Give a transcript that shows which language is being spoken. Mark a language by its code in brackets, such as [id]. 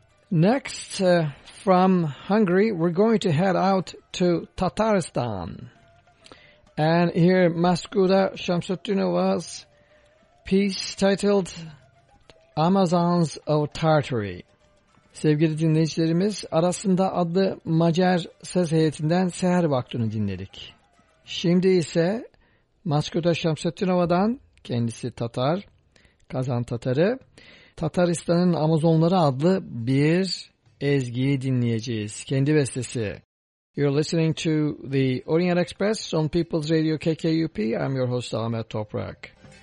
[en] Next, from Hungary, we're going to head out to Tataristan and hear Maskuda Shamsutdinova's piece titled Amazons of Tartary. [tr] Sevgili dinleyicilerimiz, Arasında adlı Macar Söz Heyeti'nden Seher Vakti'ni dinledik. Şimdi ise Maskuda Shamsutdinova'dan, kendisi Tatar, Kazan Tatarı, Tataristan'ın Amazonları adlı bir ezgiyi dinleyeceğiz. Kendi bestesi. [en] You're listening to the Orient Express on People's Radio KKUP. I'm your host Ahmet Toprak.